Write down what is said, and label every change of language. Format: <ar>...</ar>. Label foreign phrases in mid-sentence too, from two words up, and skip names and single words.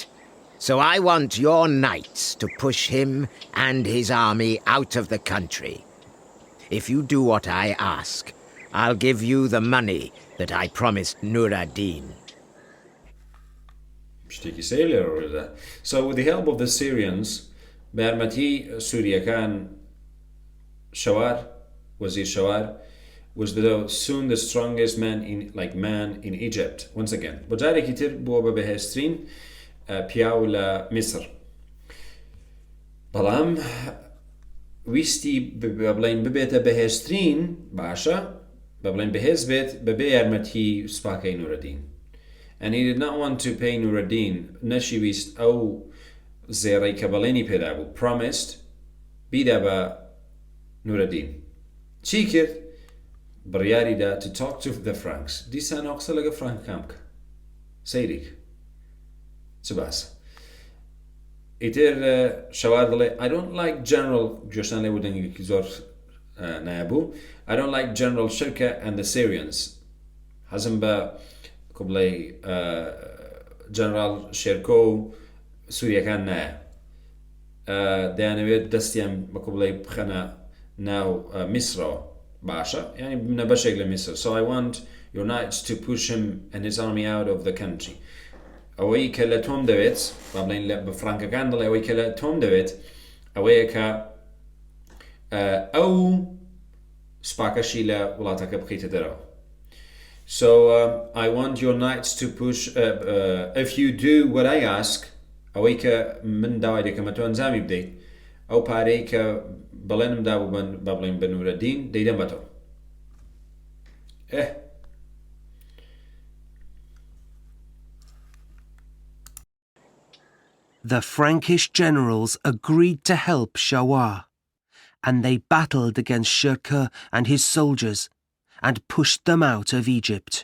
<en>So I want your knights to push him and his army out of the country. If you do what I ask, I'll give you the money that I promised Nur ad-Din. So with the help of the Syrians,</en> <ckb>بەرمەتی سووریەکان شەوار وەزیر شەوار</ckb> <en>was soon the strongest man in Egypt once again.</en> <ckb>بۆ جارێکی تر بووە بە بەهێزترین پیاو لە میسر. بەڵام ویستی بڵین ببێتە بەهێزترین باشە بەڵین بەهێز بێت بەبێ یارمەتی سوپاکەی نورەدین.</ckb> <en>And he did not want to pay Nur ad-Din.</en> <ckb>نەشی ویست ئەو زێڕەی کە بەڵێنی پێدا بوو promised بیدا بە نورەدین. چی کرد؟ بڕیاریدا</ckb> <en>to talk to the Franks.</en> <ckb>دیسانەوە قسە لەگە فرانکەکان بکە. سەیری چ باسە. ئیتر شەوار دەڵێ</ckb> <en>I don't like General</en> <ckb>گوێشتان لێ بوو دەنگێکی زۆر نایەبوو.</ckb> <en>I don't like General Shirkuh and the Syrians.</en> <ckb>حەزم بە کۆبڵێ جەنرال شێرکۆ و سووریەکان نایە. دەیانەوێت دەستیان بەکو بڵێ بخەنە ناو میسرەوە باشە یعنی بنە بەشێک لە میسر.</ckb> <en>So I want your knights to push him and his army out of the country.</en> <ckb>ئەوەی کە لە تۆم دەوێت با بڵێن بە فرانکەکان دەڵێ ئەوەی کە لە تۆم دەوێت ئەوەیە کە ئەو سوپاکەشی لە وڵاتەکە بخەیتە دەرەوە.</ckb> <en>So I want your knights to push if you do what I ask</en> <ckb>ئەوەی کە من داوای دەکەمە تۆ ئەنجامی بدەیت ئەو پارەی کە بەڵێنم دابوو بە بڵێن بە نورەدین دەیدەم بە تۆ.</ckb> <en>The Frankish generals agreed to help Shawar, and they battled against Shirkuh and his soldiers, and pushed them out of Egypt.</en>